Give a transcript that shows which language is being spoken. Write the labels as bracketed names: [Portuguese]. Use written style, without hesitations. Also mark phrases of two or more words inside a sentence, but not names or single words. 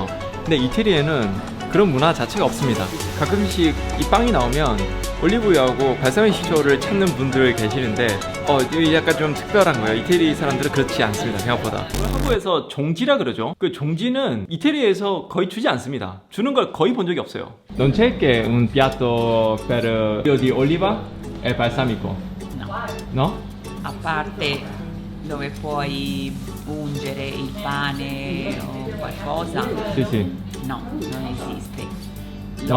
[Korean] 근데 이태리에는 그런 문화 자체가 없습니다. 가끔씩 이 빵이 나오면 올리브유하고 발사믹 식초를 찾는 분들 계시는데 이게 약간 좀 특별한 거예요. 이태리 사람들은 그렇지 않습니다. 생각보다. 한국에서 종지라 그러죠. 그 종지는 이태리에서 거의 주지 않습니다. 주는 걸 거의 본 적이 없어요. [Italian] Non c'è che un piatto per olio di oliva e balsamico? No. No? A parte dove puoi ungere il pane o qualcosa, Sì, sì. no, non esiste. No?